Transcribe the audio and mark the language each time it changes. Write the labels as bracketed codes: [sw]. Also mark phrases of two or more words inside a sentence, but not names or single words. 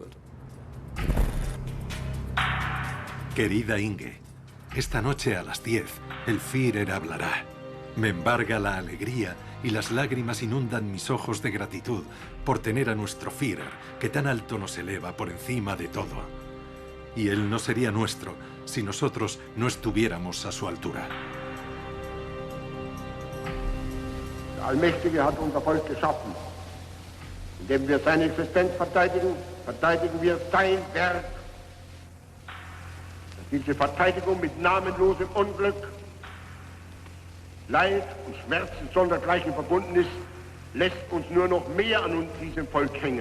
[es] Querida Inge, esta noche a las 10, el Führer hablará. Me embarga la alegría y las lágrimas inundan mis ojos de gratitud por tener a nuestro Führer, que tan alto nos eleva por encima de todo. Y él no sería nuestro si nosotros no estuviéramos a su altura. [de] Der Allmächtige hat unser Volk geschaffen. Indem wir seine Existenz verteidigen, verteidigen wir sein Werk. Diese Verteidigung mit namenlosem Unglück, Leid und Schmerzen sondergleichen verbunden ist, lässt uns nur noch mehr an uns, diesem Volk, hängen.